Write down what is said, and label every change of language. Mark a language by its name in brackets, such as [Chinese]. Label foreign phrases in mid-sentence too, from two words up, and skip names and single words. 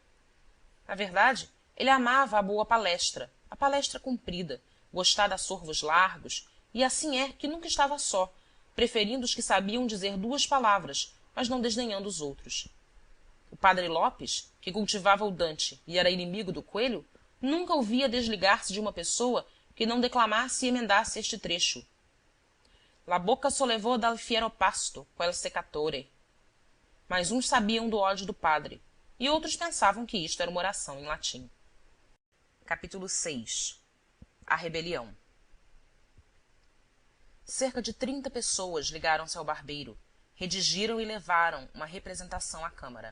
[Portuguese] Na verdade, ele amava a boa palestra, a palestra comprida, gostada a sorvos largos, e assim é que nunca estava só, preferindo os que sabiam dizer 2 palavras, mas não desdenhando os outros. O padre Lopes, que cultivava o Dante e era inimigo do Coelho, nunca o via desligar-se de uma pessoa que não declamasse e emendasse este trecho: [Italian] La bocca sollevò dal fiero pasto quel seccatore. [Portuguese] Mas uns sabiam do ódio do padre, e outros pensavam que isto era uma oração em latim. Capítulo 6. A rebelião. Cerca de 30 pessoas ligaram-se ao barbeiro, redigiram e levaram uma representação à Câmara.